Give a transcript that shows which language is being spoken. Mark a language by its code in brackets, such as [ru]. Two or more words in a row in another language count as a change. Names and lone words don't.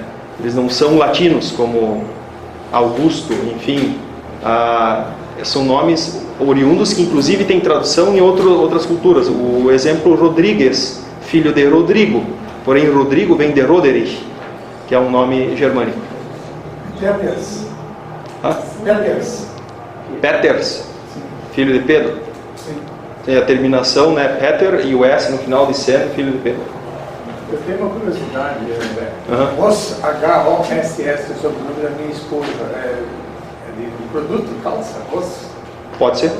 [pt] Eles não são latinos como Augusto, enfim. São nomes oriundos que inclusive têm tradução em outras culturas. O exemplo Rodrigues, filho de Rodrigo, Porém, Rodrigo vem de Roderich, que é um nome germânico. Peters. Ah? Peters. Peters, filho de Pedro. Sim. Tem a terminação, né? Peter e o S no final de Sen, filho de Pedro. Eu tenho uma curiosidade. Aham. H-O-S-S, o sobrenome da minha esposa. É de produto, calça, Ross? Pode ser?